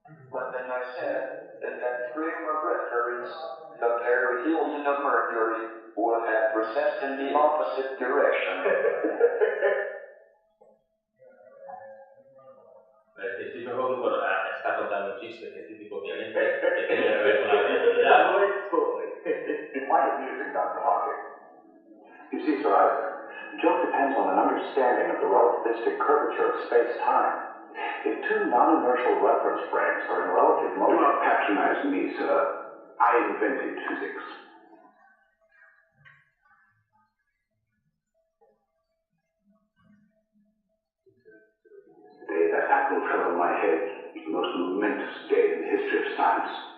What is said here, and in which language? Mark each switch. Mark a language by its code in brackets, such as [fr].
[en] But then I said that frame of reference, the perihelion of Mercury, would have processed in the opposite direction. [es] Stephen Hawking, bueno, está contando un chiste científico obviamente que tiene que ver con la relatividad. [en] Why is music, Dr. Hawking? You see, Sir Isaac, joke depends on an understanding of the relativistic curvature of space-time. If 2 non-inertial reference frames are in relative motion... Do not patronize me, sir. I invented physics. The day that apple fell on my head was the most momentous day in the history of science.